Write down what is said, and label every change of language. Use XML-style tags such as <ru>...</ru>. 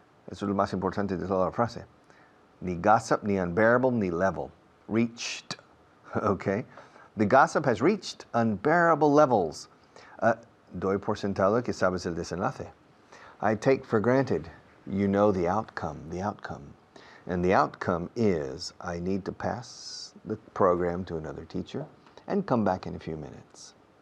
<es>Eso es lo más importante de toda la frase.</es> <en>Ni gossip, ni unbearable, ni level. Reached. Okay? The gossip has reached unbearable levels.</en> <es>Doy por sentado que sabes el desenlace.</es> <en>I take for granted you know the outcome. And the outcome is I need to pass the program to another teacher and come back in a few minutes.</en>